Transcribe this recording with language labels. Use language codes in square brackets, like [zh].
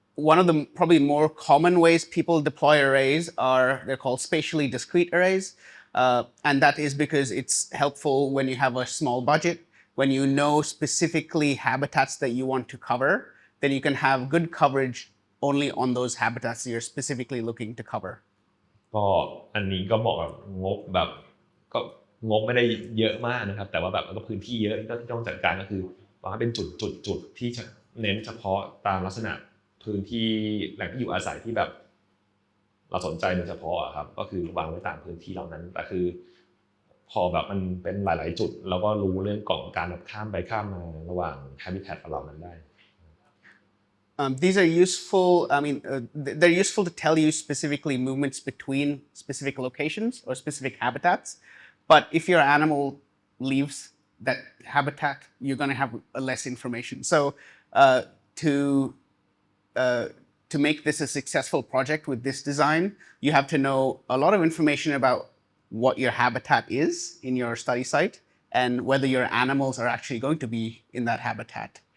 [en] One of the probably more common ways people deploy arrays they're called spatially discrete arrays. And that is because it's helpful when you have a small budget, when you know specifically habitats that you want to cover, then you can have good coverage only on those habitats that you're specifically looking to cover. [th] ก็อันนี้ก็เหมาะกับงบแบบก็งบไม่ได้เยอะมากนะครับแต่ว่าแบบก็พื้นที่เยอะที่ต้องจัดการก็คือว่าเป็นจุดที่เน้นเฉพาะตามลักษณะพื้นที่แหล่งที่อยู่อาศัยที่แบบเราสนใจโดยเฉพาะครับก็คือวางไว้ตามพื้นที่เหล่านั้นแต่คือพอแบบมันเป็นหลายๆจุดเราก็รู้เรื่องของการข้ามไปข้ามมาระหว่าง habitat เหล่านั้นได้ [en] These are useful. They're useful to tell you specifically movements between specific locations or specific habitats. But if your animal leaves that habitat, you're going to have less information. So to make this a successful project with this design, you have to know a lot of information about what your habitat is in your study site and whether your animals are actually going to be in that habitat.